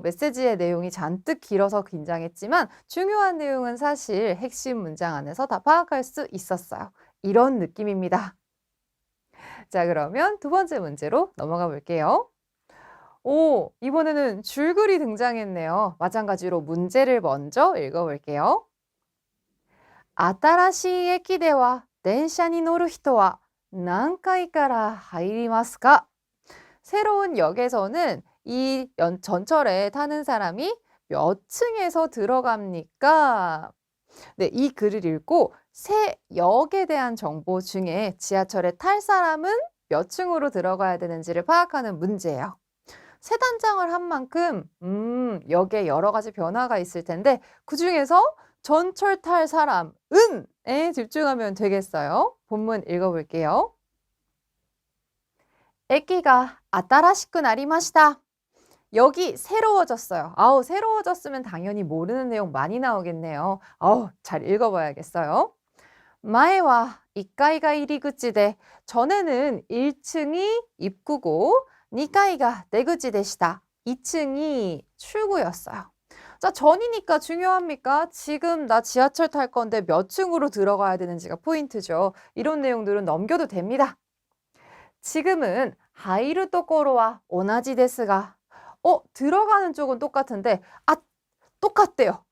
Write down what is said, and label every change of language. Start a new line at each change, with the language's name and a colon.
Korean: 메시지의 내용이 잔뜩 길어서 긴장했지만 중요한 내용은 사실 핵심 문장 안에서 다 파악할 수 있었어요. 이런 느낌입니다. 자, 그러면 두 번째 문제로 넘어가 볼게요. 오, 이번에는 줄글이 등장했네요. 마찬가지로 문제를 먼저 읽어볼게요.
Japanese: 新しい駅では電車に乗る人は何階から入りますか?
Korean: 새로운 역에서는 이 전철에 타는 사람이 몇 층에서 들어갑니까? 네, 이 글을 읽고 새 역에 대한 정보 중에 지하철에 탈 사람은 몇 층으로 들어가야 되는지를 파악하는 문제예요. 세 단장을 한 만큼 역에 여러 가지 변화가 있을 텐데 그중에서 전철 탈 사람은에 집중하면 되겠어요. 본문 읽어볼게요.
Japanese: 駅が新しくなりました.
Korean: 여기 새로워졌어요. 아우, 새로워졌으면 당연히 모르는 내용 많이 나오겠네요. 아우, 잘 읽어봐야겠어요.
Japanese: 前は 1階が入り口で
Korean: 전에는 1층이 입구고
Japanese: 2階が出口でした.
Korean: 2층이 출구였어요. 자, 전이니까 중요합니까? 지금 나 지하철 탈 건데 몇 층으로 들어가야 되는지가 포인트죠. 이런 내용들은 넘겨도 됩니다. 지금은
Japanese: 하이루 또코로와 오나지 데스가
Korean: 들어가는 쪽은 똑같은데 똑같대요.